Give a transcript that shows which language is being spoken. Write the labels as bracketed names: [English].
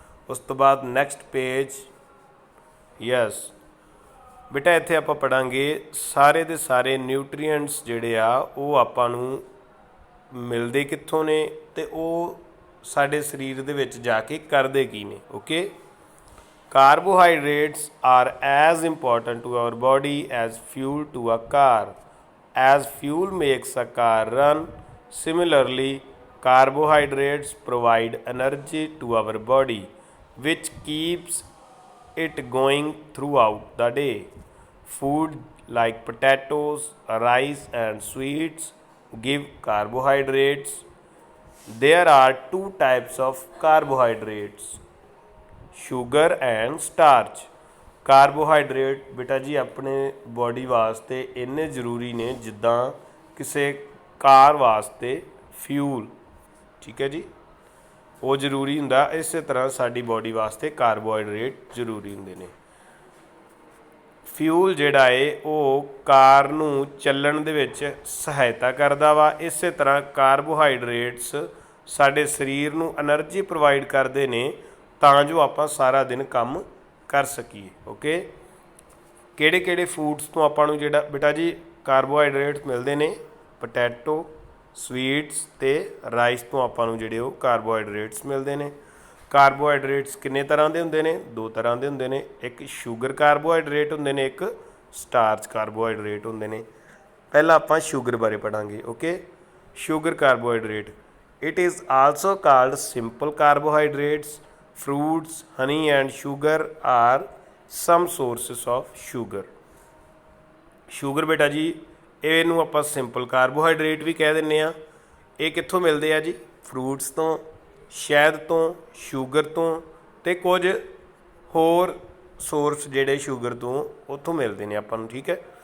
[Punjabi] ਉਸ ਤੋਂ ਬਾਅਦ ਨੈਕਸਟ ਪੇਜ, ਯੈਸ ਬੇਟਾ ਇੱਥੇ ਆਪਾਂ ਪੜ੍ਹਾਂਗੇ ਸਾਰੇ ਦੇ ਸਾਰੇ ਨਿਊਟਰੀਐਂਟਸ ਜਿਹੜੇ ਆ ਉਹ ਆਪਾਂ ਨੂੰ ਮਿਲਦੇ ਕਿੱਥੋਂ ਨੇ ਅਤੇ ਉਹ ਸਾਡੇ ਸਰੀਰ ਦੇ ਵਿੱਚ ਜਾ ਕੇ ਕਰਦੇ ਕੀ ਨੇ। [English] Okay, carbohydrates are as important to our body as fuel to a car. As fuel makes a car run, similarly carbohydrates provide energy to our body which keeps it going throughout the day. Food like potatoes, rice and sweets give carbohydrates. There are two types of carbohydrates, sugar and starch. [Punjabi] Carbohydrate ਬੇਟਾ ਜੀ ਆਪਣੇ body ਵਾਸਤੇ ਇੰਨੇ ਜ਼ਰੂਰੀ ਨੇ ਜਿੱਦਾਂ ਕਿਸੇ ਕਾਰ ਵਾਸਤੇ ਫਿਊਲ। ਠੀਕ ਹੈ ਜੀ, ਉਹ ਜ਼ਰੂਰੀ ਹੁੰਦਾ, ਇਸੇ ਤਰ੍ਹਾਂ ਸਾਡੀ ਬੋਡੀ ਵਾਸਤੇ ਕਾਰਬੋਹਾਈਡਰੇਟ ਜ਼ਰੂਰੀ ਹੁੰਦੇ ਨੇ। ਫਿਊਲ ਜਿਹੜਾ ਹੈ ਉਹ ਕਾਰ ਨੂੰ ਚੱਲਣ ਦੇ ਵਿੱਚ ਸਹਾਇਤਾ ਕਰਦਾ ਵਾ। ਇਸੇ ਤਰ੍ਹਾਂ ਕਾਰਬੋਹਾਈਡਰੇਟਸ ਸਾਡੇ ਸਰੀਰ ਨੂੰ ਐਨਰਜੀ ਪ੍ਰੋਵਾਈਡ ਕਰਦੇ ਨੇ ਤਾਂ ਜੋ ਆਪਾਂ ਸਾਰਾ ਦਿਨ ਕੰਮ ਕਰ ਸਕੀਏ। ਓਕੇ, ਕਿਹੜੇ ਕਿਹੜੇ ਫੂਡਸ ਤੋਂ ਆਪਾਂ ਨੂੰ ਜਿਹੜਾ ਬੇਟਾ ਜੀ ਕਾਰਬੋਹਾਈਡਰੇਟਸ ਮਿਲਦੇ ਨੇ? ਪੋਟੈਟੋ, ਸਵੀਟਸ ਅਤੇ ਰਾਈਸ ਤੋਂ ਆਪਾਂ ਨੂੰ ਜਿਹੜੇ ਉਹ ਕਾਰਬੋਹਾਈਡਰੇਟਸ ਮਿਲਦੇ ਨੇ। ਕਾਰਬੋਹਾਈਡਰੇਟਸ ਕਿੰਨੇ ਤਰ੍ਹਾਂ ਦੇ ਹੁੰਦੇ ਨੇ? ਦੋ ਤਰ੍ਹਾਂ ਦੇ ਹੁੰਦੇ ਨੇ। ਇੱਕ ਸ਼ੂਗਰ ਕਾਰਬੋਹਾਈਡਰੇਟ ਹੁੰਦੇ ਨੇ, ਇੱਕ ਸਟਾਰਚ ਕਾਰਬੋਹਾਈਡਰੇਟ ਹੁੰਦੇ ਨੇ। ਪਹਿਲਾਂ ਆਪਾਂ ਸ਼ੂਗਰ ਬਾਰੇ ਪੜ੍ਹਾਂਗੇ। Okay, sugar carbohydrate, [English] It is also called simple carbohydrates fruits, honey and sugar are some sources of sugar. [Punjabi] Sugar ਬੇਟਾ ਜੀ ਇਹਨੂੰ ਆਪਾਂ ਸਿੰਪਲ ਕਾਰਬੋਹਾਈਡਰੇਟ ਵੀ ਕਹਿ ਦਿੰਦੇ ਹਾਂ। ਇਹ ਕਿੱਥੋਂ ਮਿਲਦੇ ਆ ਜੀ? ਫਰੂਟਸ ਤੋਂ, ਸ਼ਹਿਦ ਤੋਂ, ਸ਼ੂਗਰ ਤੋਂ ਅਤੇ ਕੁਝ ਹੋਰ ਸੋਰਸ ਜਿਹੜੇ ਸ਼ੂਗਰ ਤੋਂ ਉੱਥੋਂ ਮਿਲਦੇ ਨੇ ਆਪਾਂ ਨੂੰ। ਠੀਕ ਹੈ।